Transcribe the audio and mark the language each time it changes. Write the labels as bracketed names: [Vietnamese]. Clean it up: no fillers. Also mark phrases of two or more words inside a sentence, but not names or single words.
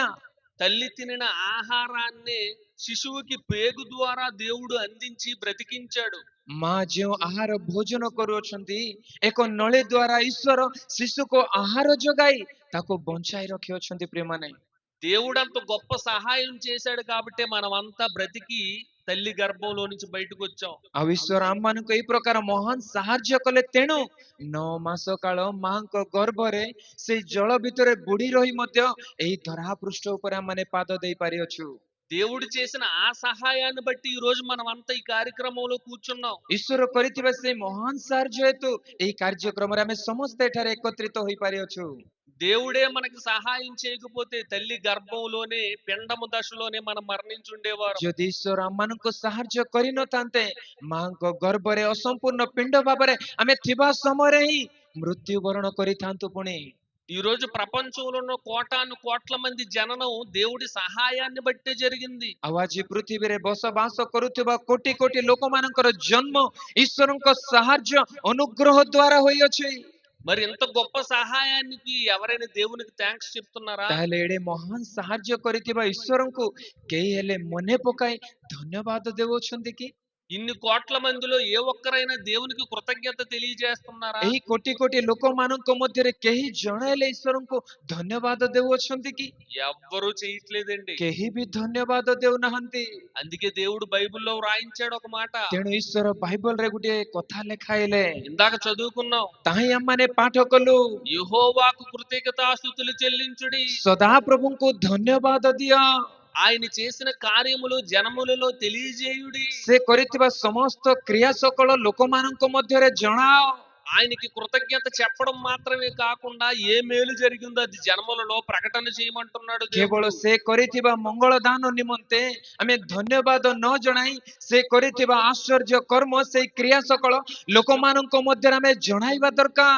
[Telugu] తల్లి తినిన ఆహారాన్ని శిశువుకి పేగు ద్వారా దేవుడు అందించి బ్రతికించాడు. [Odia] ମା ଯେଉଁ ଆହାର ଭୋଜନ କରୁଅଛନ୍ତି ଏକ ନଳୀ ଦ୍ୱାରା ଈଶ୍ୱର ଶିଶୁକୁ ଆହାର ଯୋଗାଇ ତାକୁ ବଞ୍ଚାଇ ରଖିଅଛନ୍ତି। ପ୍ରିୟମାନେ, [Telugu] దేవుడు అంత గొప్ప సహాయం చేశాడు కాబట్టి మనమంతా బ్రతికి తల్లి గర్భంలో నుంచి బయటకు వచ్చాం. [Odia] ଆଉ ଈଶ୍ୱର ଆମମାନଙ୍କୁ ଏଇ ପ୍ରକାର ମହାନ ସାହାଯ୍ୟ କଲେ, ତେଣୁ 9 ମାସ କାଳ ମାଙ୍କ ଗର୍ଭରେ ସେଇ ଜଳ ଭିତରେ ବୁଡି ରହି ମଧ୍ୟ ଏହି ଧରାପୃଷ୍ଠ ଉପରେ ଆମମାନେ ପାଦ ଦେଇ ପାରିଅଛୁ। [Telugu] దేవుడు చేసిన ఆ సహాయాన్ని బట్టి ఈ రోజు మనం అంతా ఈ కార్యక్రమంలో కూర్చున్నాం. [Odia] ଈଶ୍ୱର କରିଥିବା ସେଇ ମହାନ ସାହାଯ୍ୟ ହେତୁ ଏହି କାର୍ଯ୍ୟକ୍ରମରେ ଆମେ ସମସ୍ତେ ଏଠାରେ ଏକତ୍ରିତ ହୋଇପାରିଅଛୁ। [Telugu] దేవుడే మనకి సహాయం చేయకపోతే తల్లి గర్భంలోనే పిండము దశలోనే మనం మరణించి ఉండేవారు. [Odia] ଯଦି ଈଶ୍ୱର ଆମମାନଙ୍କୁ ସାହାଯ୍ୟ କରିନଥାନ୍ତେ ମାଙ୍କ ଗର୍ଭରେ ଅସମ୍ପୂର୍ଣ୍ଣ ପିଣ୍ଡ ଭାବରେ ଆମେ ଥିବା ସମୟରେ ହିଁ ମୃତ୍ୟୁବରଣ କରିଥାନ୍ତୁ। ପୁଣି [Telugu] ఈ రోజు ప్రపంచంలో ఉన్న కోటాను కోట్ల మంది జననం దేవుడి సహాయాన్ని బట్టే జరిగింది. [Odia] ଆଉ ଆଜି ପୃଥିବୀରେ ବସବାସ କରୁଥିବା କୋଟି କୋଟି ଲୋକମାନଙ୍କର ଜନ୍ମ ଈଶ୍ୱରଙ୍କ ସାହାଯ୍ୟ ଅନୁଗ୍ରହ ଦ୍ୱାରା ହୋଇଅଛି। [Telugu] మరి ఇంత గొప్ప సహాయానికి ఎవరైనా దేవునికి థ్యాంక్స్ చెప్తున్నారా? [Odia] ତାହେଲେ ଏଡେ ମହାନ ସାହାଯ୍ୟ କରିଥିବା ଈଶ୍ୱରଙ୍କୁ କେହି ହେଲେ ମନେ ପକାଇ ଧନ୍ୟବାଦ ଦେଉଅଛନ୍ତି କି? [Telugu] ఇన్ని కోట్ల మందిలో ఏ ఒక్కరైనా దేవునికి కృతజ్ఞత తెలియజేస్తున్నారా? [Odia] ଏହି କୋଟି କୋଟି ଲୋକମାନଙ୍କ ମଧ୍ୟରେ କେହି ଜଣେ ହେଲେ ଈଶ୍ୱରଙ୍କୁ ଧନ୍ୟବାଦ ଦେଉଅଛନ୍ତି କି? [Telugu] ఎవ్వరూ చేయట్లేదండి. [Odia] କେହି ବି ଧନ୍ୟବାଦ ଦେଉନାହାନ୍ତି। [Telugu] అందుకే దేవుడు బైబిల్లో వ్రాయించాడు ఒక మాట. [Odia] ତେଣୁ ଈଶ୍ୱର ବାଇବଲରେ ଗୋଟିଏ କଥା ଲେଖାଇଲେ, [Telugu] ఇందాక చదువుకున్నాం. [Odia] ତାହିଁ ଆମମାନେ ପାଠ କଲୁ, [Telugu] యెహోవాకు కృతజ్ఞతాస్తుతులు చెల్లించుడి. [Odia] ସଦାପ୍ରଭୁଙ୍କୁ ଧନ୍ୟବାଦ ଦିଅ, [Telugu] ఆయన చేసిన కార్యములు జనములలో తెలియజేయుడి. [Odia] ସେ କରିଥିବା ସମସ୍ତ କ୍ରିୟା ସକଳ ଲୋକମାନଙ୍କ ମଧ୍ୟରେ ଜଣାଅ। [Telugu] ఆయనకి కృతజ్ఞత చెప్పడం మాత్రమే కాకుండా ఏ మేలు జరిగిందో అది జనములలో ప్రకటన చేయమంటున్నాడు [Odia] କେବଳ [Telugu] దేవుడు. [Odia] ସେ କରିଥିବା ମଙ୍ଗଳ ଦାନ ନିମନ୍ତେ ଆମେ ଧନ୍ୟବାଦ ନ ଜଣାଇ ସେ କରିଥିବା ଆଶ୍ଚର୍ଯ୍ୟ କର୍ମ ସେଇ କ୍ରିୟା ସକଳ ଲୋକମାନଙ୍କ ମଧ୍ୟରେ ଆମେ ଜଣାଇବା ଦରକାର।